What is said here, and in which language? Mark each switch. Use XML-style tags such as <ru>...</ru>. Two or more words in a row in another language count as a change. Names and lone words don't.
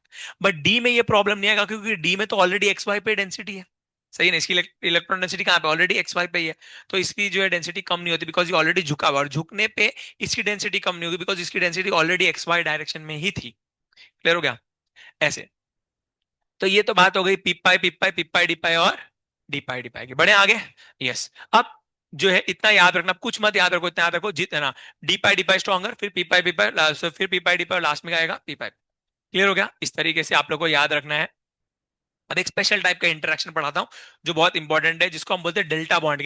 <hi>बट डी में ये प्रॉब्लम नहीं आएगा, क्योंकि डी में तो ऑलरेडी</hi> <en>x y</en> <hi>पे डेंसिटी है, सही है ना? इसकी</hi> <en>electron density</en> <hi>कहाँ पे, ऑलरेडी</hi> <en>x y</en> <hi>पे ही है, तो इसकी जो है डेंसिटी कम नहीं होती, बिकॉज ये ऑलरेडी झुका हुआ है, और झुकने पे इसकी डेंसिटी कम नहीं होगी, बिकॉज इसकी डेंसिटी ऑलरेडी</hi> <en>x y direction</en> <hi>में ही थी, क्लियर हो गया? ऐसे। तो ये तो बात हो गई</hi> <en>p pi p pi p pi d pi</en> <hi>और</hi> <en>d pi d pi</en> <hi>की, बड़े आगे। यस। अब जो है इतना याद रखना, कुछ मत याद रखो, इतना याद रखो जितना,</hi> <en>d pi d pi stronger,</en> <hi>फिर</hi> <en>p pi p pi,</en> <hi>फिर</hi> <en>p pi d pi,</en> <hi>लास्ट में आएगा पिपाई। क्लियर हो गया? इस तरीके से आप लोग को याद रखना है। अब एक</hi> <en>special type</en> <hi>का इंटरेक्शन पढ़ाता हूं जो बहुत इंपॉर्टेंट है, जिसको हम बोलते हैं</hi> <en>delta bond.</en>